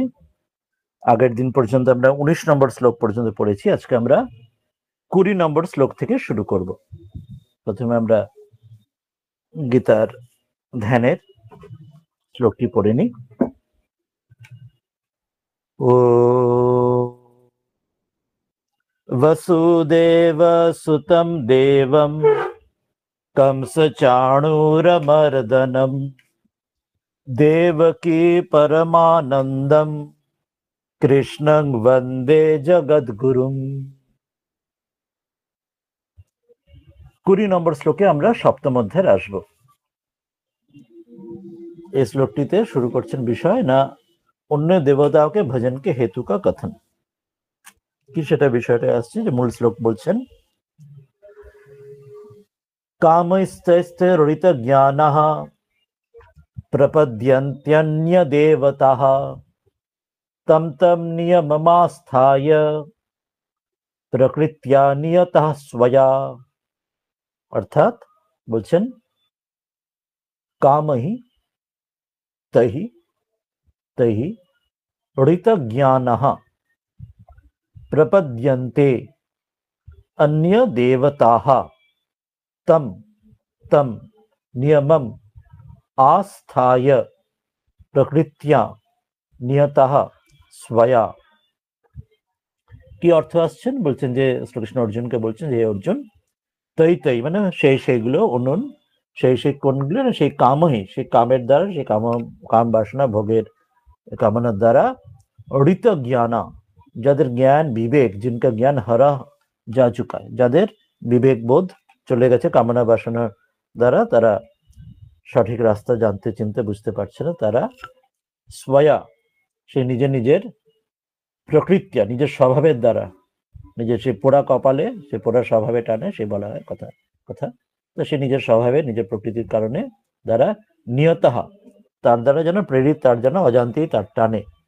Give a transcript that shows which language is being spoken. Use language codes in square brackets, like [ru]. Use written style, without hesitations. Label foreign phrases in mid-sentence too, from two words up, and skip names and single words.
[bn] আগের দিন পর্যন্ত আমরা 19 নম্বর শ্লোক পর্যন্ত পড়েছি। আজকে আমরা 20 নম্বর শ্লোক থেকে শুরু করব। প্রথমে আমরা গীতার ধ্যানের শ্লোকটি পড়ে নিই। [sa] ও वसुदेव सुतं देवं कंसचाणूरमर्दनं देवकी परमानन्दं কৃষ্ণং বন্দে জগদ্গুরুম। [bn] 20 নম্বর শ্লোকে আমরা সপ্তম অধ্যায়ে আসব। এই শ্লোকটিতে শুরু করছেন বিষয় না [hi] अन्य देवताओं के भजन के हेतु का कथन। [bn] কি সেটা বিষয়টা আসছে যে মূল শ্লোক বলছেন [sa] কামৈস্তৈস্তৈরিত জ্ঞানঃ প্রপদ্যন্ত্যন্য দেবতাঃ তম তম নিয়মমাস্থায় প্রকৃত্যা নিয়তঃ স্বয়া। [bn] অর্থাৎ বলছেন [sa] কামহি তহি তহি ঋত জ্ঞানঃ প্রপদ্যন্তে अन्य देवताः तम तम नियमम आस्थाय प्रकृत्या नियतः स्वया। [bn] কি অর্থ আসছেন বলছেন যে শ্রীকৃষ্ণ অর্জুনকে বলছেন যে অর্জুন তৈ তৈ মানে সেইগুলো অনুন সেই কোনগুলো না সেই কামহি সেই কামের দ্বারা সেই কাম বাসনা ভোগের কামনার দ্বারা ঋত জ্ঞানা যাদের জ্ঞান বিবেক [hi] जिनका ज्ञान हरा जा चुका है, [bn] যাদের বিবেক বোধ চলে গেছে কামনা বাসনার দ্বারা, তারা সঠিক রাস্তা জানতে চিনতে বুঝতে পারছে না, তারা স্বয়া সে নিজের প্রকৃতি নিজের স্বভাবের দ্বারা নিজের সে পোড়া কপালে সে পোড়া স্বভাবে টানে সে বলা হয় কথা তো সে নিজের স্বভাবে নিজের প্রকৃতির কারণে দ্বারা নিয়তহা তার দ্বারা যেন প্রেরিত, তার যেন অজান্তেই তার টানে।